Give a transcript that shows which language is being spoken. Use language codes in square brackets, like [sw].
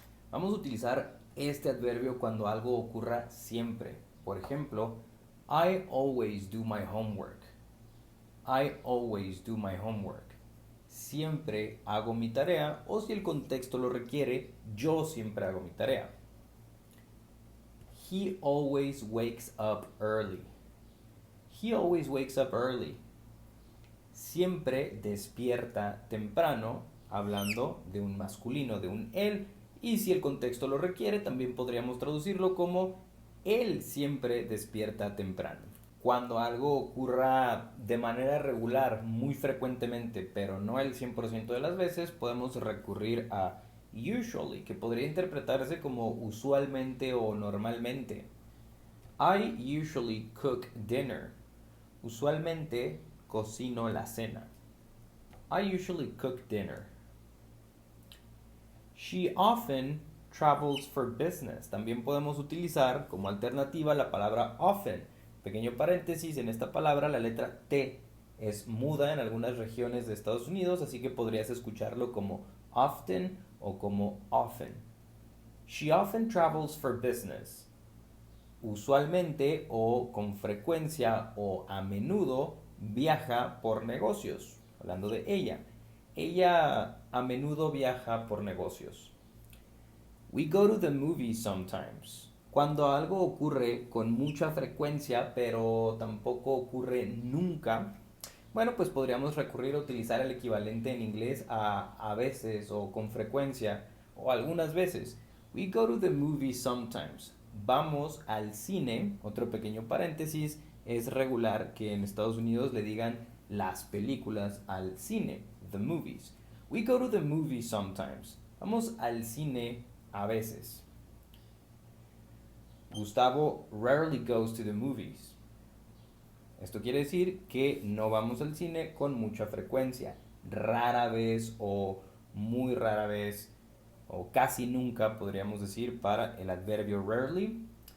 [es] Vamos a utilizar este adverbio cuando algo ocurra siempre. Por ejemplo, [en] I always do my homework. I always do my homework. [es] Siempre hago mi tarea, o si el contexto lo requiere, yo siempre hago mi tarea. [en] He always wakes up early. He always wakes up early. [es] Siempre despierta temprano, hablando de un masculino, de un él, y si el contexto lo requiere, también podríamos traducirlo como él siempre despierta temprano. Cuando algo ocurra de manera regular, muy frecuentemente, pero no el 100% de las veces, podemos recurrir a usually, que podría interpretarse como usualmente o normalmente. [en] I usually cook dinner. [es] Usualmente cocino la cena. [en] I usually cook dinner. She often travels for business. [es] También podemos utilizar como alternativa la palabra often. Pequeño paréntesis, en esta palabra la letra T es muda en algunas regiones de Estados Unidos, así que podrías escucharlo como often o como often. [en] She often travels for business. [es] Usualmente o con frecuencia o a menudo viaja por negocios. Hablando de ella. Ella a menudo viaja por negocios. [en] We go to the movies sometimes. [es] Cuando algo ocurre con mucha frecuencia, pero tampoco ocurre nunca, bueno, pues podríamos recurrir a utilizar el equivalente en inglés a veces o con frecuencia o algunas veces. [en] We go to the movies sometimes. [es] vamos al cine, otro pequeño paréntesis, es regular que en Estados Unidos le digan las películas al cine, the movies. [en] We go to the movies sometimes. [es] Vamos al cine a veces. [en] Gustavo rarely goes to the movies. [es] Esto quiere decir que no vamos al cine con mucha frecuencia, rara vez o muy rara vez o casi nunca podríamos decir para el adverbio rarely.